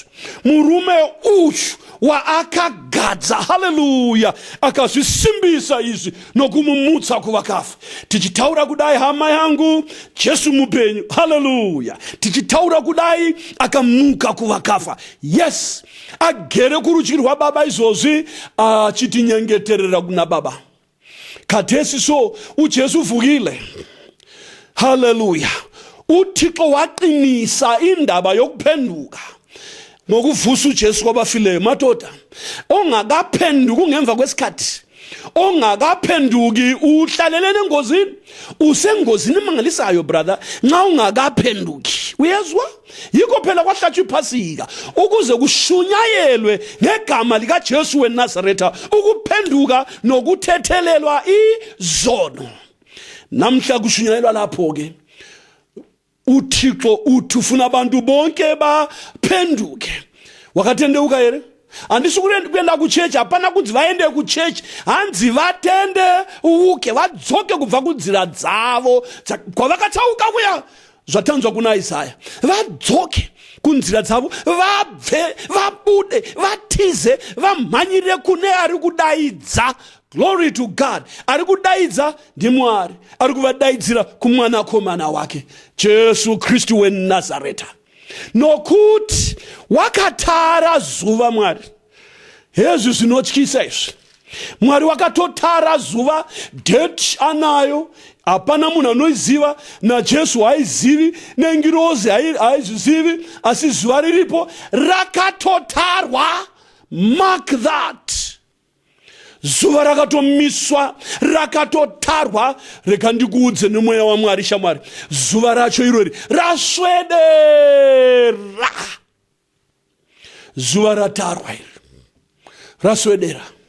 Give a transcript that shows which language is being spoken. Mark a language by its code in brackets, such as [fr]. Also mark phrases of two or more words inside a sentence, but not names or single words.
[sn] Murume uyu waakagadza, haleluya, akazvisimbisa izvi nokumumutsa kuvakafa. Tichitaura kudai hama yangu, Jesu mupenyu, haleluya. Tichitaura kudai akamuka kuvakafa. Yes, agere kurudyi rwaBaba izvozvi achitinyengeterera kuna Baba. [nd] Kathesi so uJesu uvukile. Haleluya. uThixo waqinisa indaba yokuphenduka ngokuvusa uJesu kwabafileyo. Madoda, ongakaphenduki ungemva kwesikhathi, ongakaphenduki uhlalelene engozini, usengozini emangalisayo brother, nxa ungakaphenduki. Uyezwa? Yikho phela kwahlatshwa iphasika ukuze kushunyayelwe ngegama lika Jesu weNazaretha ukuphenduka nokuthethelelwa izono. Namhla kushunyayelwa lapho ke uThixo uthi ufuna abantu bonke baphenduke. [sn] Wakatendeuka here? Andisukuyenda kuchurch, hapana kuti vaende kuchurch, hanzi vatende uke vadzoke kubva kunzira dzavo kwavakatsauka kuya zvatanzwa kuna Isaya. Vadzoke kunzira dzavo, vabve, vabude, vatize, vamhanyire kune ari kudaidza. [en] Glory to God. [sn] Ari kudaidza ndi Mwari, ari kuvadaidzira kumwanakomana wake Jesu Kristu weNazaretha. Nokuti wakatara zuva Mwari. Hezvi zvinotyisa izvi. Mwari wakatotara zuva, date anayo, hapana munhu anoiziva, naJesu haizivi, nengirozi haizvizivi, asi zuva riripo rakatotarwa. [en] Mark that. [sn] Zuva rakatomiswa, rakatotarwa. Reka ndikuudze nemweya waMwari shamwari, zuva racho irori raswedera. Zuva ratarwa iri raswedera.